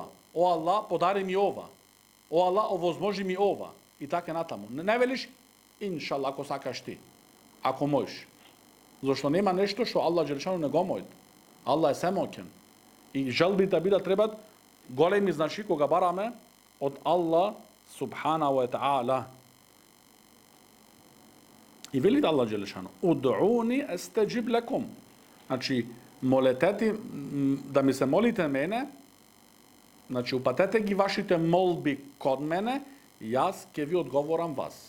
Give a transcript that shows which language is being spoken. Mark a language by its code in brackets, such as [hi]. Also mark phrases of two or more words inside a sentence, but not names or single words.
[mk] О Аллах, подари ми ова. О Аллах, овозможи ми ова. И така натаму. Не велиш иншаллах, ако сакаш ти. Ако можеш. Зашто нема нешто што [ar] الله جل شأنه [mk] не го мојд. Аллах е семоќен. И желбите бидат требат големи, значи кога бараме од Аллах [ar] سبحانه وتعالى. [mk] И вели Аллах Джелешану: [ar] "ادعوني أستجب لكم." [mk] Значи, молетете да ми се молите мене, значи упатете ги вашите молби код мене, јас ќе ви одговорам вас.